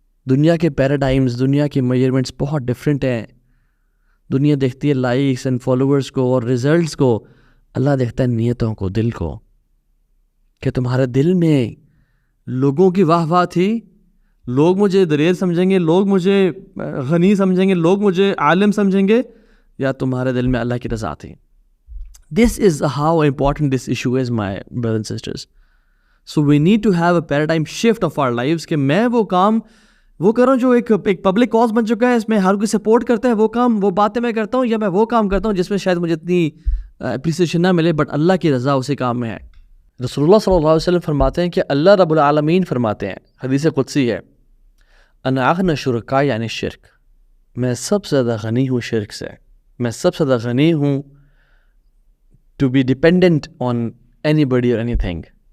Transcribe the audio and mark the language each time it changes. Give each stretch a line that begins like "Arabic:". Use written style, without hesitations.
Urdu: دنیا کے پیراڈائمز، دنیا کے میجرمنٹس بہت ڈفرینٹ ہیں. دنیا دیکھتی ہے لائکس اینڈ فالوورز کو اور ریزلٹس کو، اللہ دیکھتا ہے نیتوں کو، دل کو. کہ تمہارے دل میں لوگوں کی واہ واہ تھی، لوگ مجھے دلیر سمجھیں گے، لوگ مجھے غنی سمجھیں گے، لوگ مجھے عالم سمجھیں گے، یا تمہارے دل میں اللہ کی رضا تھی.
English: This is how important this issue is, my brothers and sisters. So we need to have a paradigm shift of our lives
Urdu: کہ میں وہ کام وہ کروں جو ایک پبلک کاز بن چکا ہے، اس میں ہر کوئی سپورٹ کرتا ہے، وہ کام وہ باتیں میں کرتا ہوں، یا میں وہ کام کرتا ہوں جس میں شاید مجھے اتنی اپریسیشن نہ ملے بٹ اللہ کی رضا اسی کام میں ہے. رسول اللہ صلی اللہ علیہ وسلم فرماتے ہیں کہ اللہ رب العالمین فرماتے ہیں، حدیث قدسی ہے،
Arabic: انا اغنى شرکاء
Urdu: یعنی شرک، میں سب سے زیادہ غنی ہوں شرک سے، میں سب سے زیادہ غنی ہوں
English: To be dependent on anybody اور anything.